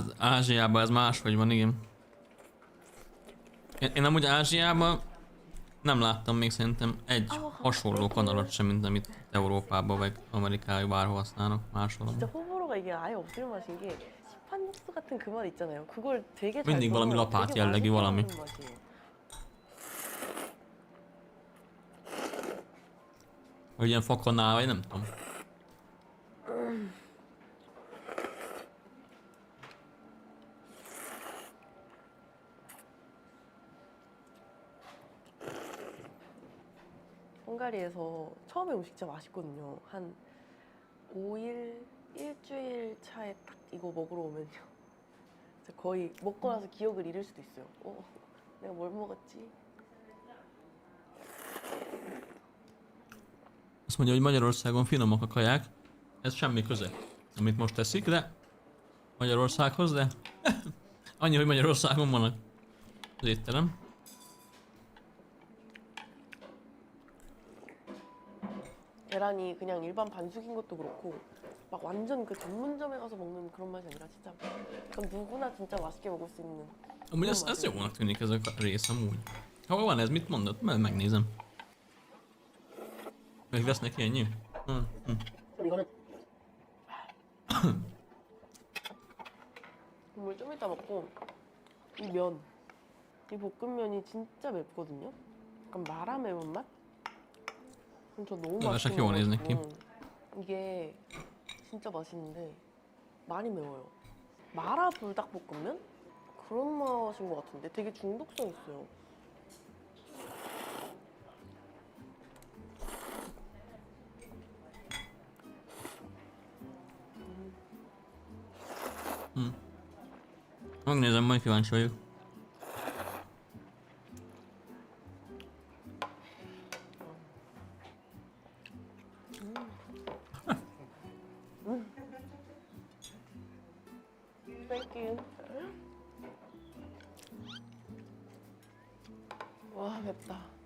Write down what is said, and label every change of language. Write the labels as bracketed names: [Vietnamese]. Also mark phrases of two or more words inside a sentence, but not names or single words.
[Hungarian] Ázsiában ez máshogy van, igen. Én amúgy Ázsiában nem láttam még szerintem egy hasonló kanalat sem, mint amit Európában vagy Amerikában bárhol használnak máshol. [Korean] 진짜 호불호가 이게 아예 없을 맛인 게 시판 육수 같은 그 맛 있잖아요. 그걸 되게 잘 [Hungarian] Mindig valami [Korean] 넣어서 [Hungarian] lapát [Korean] 되게 [Hungarian] jellegű [Korean] 맛있게 [Hungarian] valami. [Korean] 하는 맛이에요. [Hungarian] Vagy ilyen fakanál, vagy nem tudom. [Korean] 헝가리에서 처음에 음식 진짜 맛있거든요. 한 5일, 일주일 차에 딱 이거 먹으러 오면요. 진짜 거의 먹고 나서 기억을 잃을 수도 있어요. 내가 뭘 먹었지? [Hungarian] Azt mondja, hogy Magyarországon finomak a kaják. Ez semmi köze, amit most teszik, de Magyarországhoz, de annyi, hogy Magyarországon van az étterem. [Korean] 계란이 그냥 일반 반숙인 것도 그렇고 막 완전 그 전문점에 가서 먹는 그런 맛이 아니라 진짜 그럼 누구나 진짜 맛있게 먹을 수 있는. [Hungarian] Amúgy ez jónak tűnik ez a rész amúgy. Ha van ez, mit mondott? Megnézem. Még lesz neki ennyi? [Korean] 이거는 국물 좀 이따 먹고 이 면, 이 볶음면이 진짜 맵거든요. 약간 마라 매운맛? 저 너무 맛있게 먹어가지고 이게 진짜 맛있는데 많이 매워요. 마라 불닭볶음면? 그런 맛인 것 같은데 되게 중독성 있어요. [Hungarian] Megnézem, majd kíváncsi vagyok. [English] Thank you. [Korean] 와 맵다.